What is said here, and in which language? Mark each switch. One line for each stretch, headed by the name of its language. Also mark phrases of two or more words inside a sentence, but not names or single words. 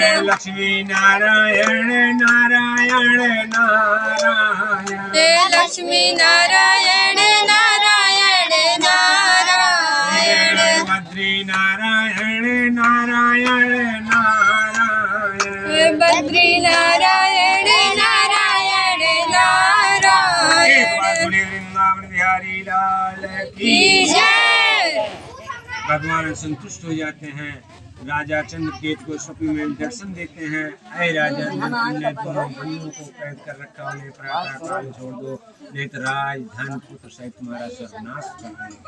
Hindi: लक्ष्मी नारायण नारायण नारायण लक्ष्मी नारायण नारायण नारायण बद्री नारायण नारायण नारायण बद्री नारायण नारायण नारायण वृंदावन बिहारी लाल की जय। भगवान संतुष्ट हो जाते हैं। राजा चंद्रकेत को स्वप्न में दर्शन देते हैं। ऐ राजा, तुमने दोनों भाइयों को कैद कर रखा, उन्हें प्रातः काल छोड़ दो, नहीं तो राज धन पुत्र सहित तुम्हारा सर्वनाश कर देंगे।